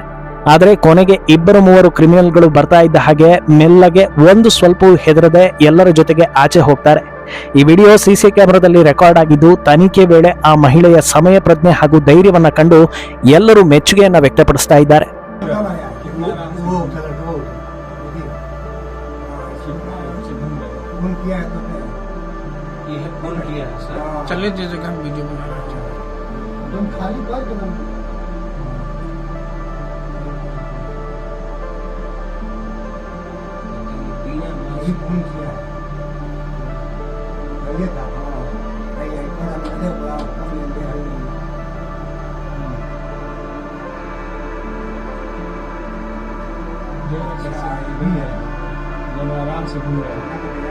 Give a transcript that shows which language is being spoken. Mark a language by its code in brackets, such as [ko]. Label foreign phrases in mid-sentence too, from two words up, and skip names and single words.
[kn] ಆದರೆ ಕೊನೆಗೆ ಇಬ್ಬರು ಮೂವರು ಕ್ರಿಮಿನಲ್ಗಳು ಬರ್ತಾ ಇದ್ದ ಹಾಗೆ ಮೆಲ್ಲಗೆ ಒಂದು ಸ್ವಲ್ಪವೂ ಹೆದರದೆ ಎಲ್ಲರ ಜೊತೆಗೆ ಆಚೆ ಹೋಗ್ತಾರೆ. ಈ ವಿಡಿಯೋ CC ಕ್ಯಾಮೆರಾದಲ್ಲಿ ರೆಕಾರ್ಡ್ ಆಗಿದ್ದು ತನಿಖೆ ವೇಳೆ ಆ ಮಹಿಳೆಯ ಸಮಯ ಪ್ರಜ್ಞೆ ಹಾಗೂ ಧೈರ್ಯವನ್ನ ಕಂಡು ಎಲ್ಲರೂ ಮೆಚ್ಚುಗೆಯನ್ನ ವ್ಯಕ್ತಪಡಿಸ್ತಾ ಇದ್ದಾರೆ. [hi] चले जैसे हम वीडियो बना रहे हैं तुम खाली बात बना ये फोन किया ये था हां भाई ये कोना मैंने बोला हम लेंगे जो कैसा भी है दोनों आराम से घूम रहे हैं